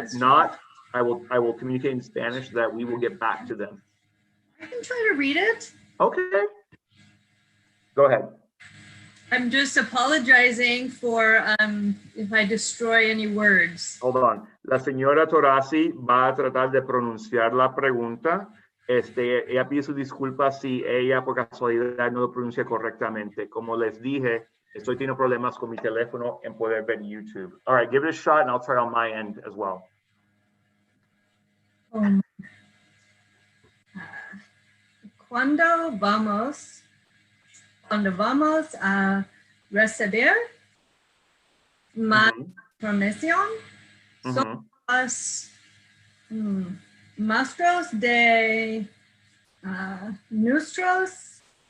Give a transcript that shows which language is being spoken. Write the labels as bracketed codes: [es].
[en] And if not, I will communicate in Spanish so that we will get back to them. I can try to read it. Okay. Go ahead. I'm just apologizing for if I destroy any words. Hold on. [es] La señora Torazzi va a tratar de pronunciar la pregunta. Ella pide su disculpa si ella por casualidad no lo pronuncia correctamente. Como les dije, estoy teniendo problemas con mi teléfono en poder ver YouTube. [en] All right, give it a shot and I'll try on my end as well. [es] Cuando vamos a recibir más información sobre los maestros de nuestros